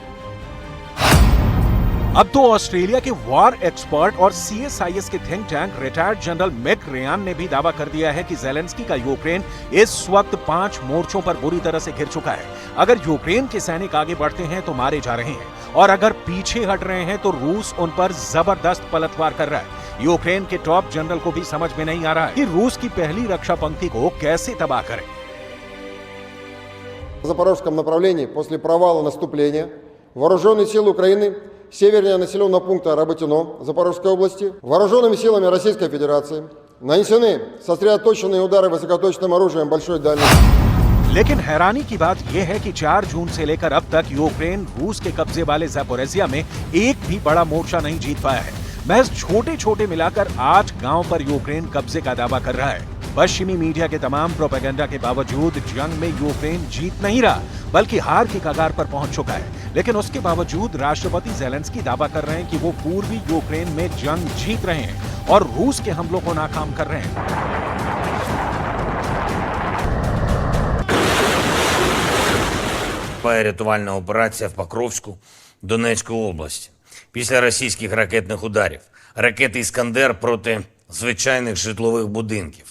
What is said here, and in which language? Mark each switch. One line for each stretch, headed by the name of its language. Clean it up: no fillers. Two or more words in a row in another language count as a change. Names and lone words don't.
Hindi: अब तो ऑस्ट्रेलिया के
English: war expert
Hindi: और CSIS के
English: think tank retired general
Hindi: मिक रयान ने भी दावा कर दिया है कि ज़ेलेंस्की का यूक्रेन इस वक्त 5 मोर्चों पर बुरी तरह से घिर चुका है। अगर यूक्रेन के सैनिक आगे बढ़ते हैं तो मारे जा रहे हैं, और अगर पीछे हट रहे हैं तो रूस उन पर जबरदस्त पलटवार कर रहा है। यूक्रेन के टॉप जनरल को भी समझ में नहीं आ रहा है कि रूस की पहली रक्षा पंक्ति को कैसे तबाह करें।
Russian: В Запорожском направлении после провала наступления вооруженные силы Украины севернее населенного пункта Работино Запорожской области вооруженными силами Российской Федерации нанесены сосредоточенные удары высокоточным оружием большой дальности।
Hindi: लेकिन हैरानी की बात यह है कि 4 जून से लेकर अब तक यूक्रेन रूस के कब्जे वाले ज़ापोरिज़िया में एक भी बड़ा मोर्चा नहीं जीत पाया है। महज छोटे-छोटे मिलाकर 8 गांव पर यूक्रेन कब्जे का दावा कर रहा है। पश्चिमी मीडिया के तमाम प्रोपेगेंडा के बावजूद जंग में यूक्रेन जीत नहीं रहा, बल्कि हार की कगार पर पहुंच चुका है। लेकिन उसके बावजूद राष्ट्रपति ज़ेलेंस्की दावा कर रहे हैं कि वो पूर्वी यूक्रेन में जंग जीत रहे हैं और रूस के हमलों को नाकाम कर रहे हैं।
Ukrainian: Рятувальна операція в Покровську Донецької області. Після російських ракетних ударів. Ракети «Іскандер» проти звичайних житлових будинків.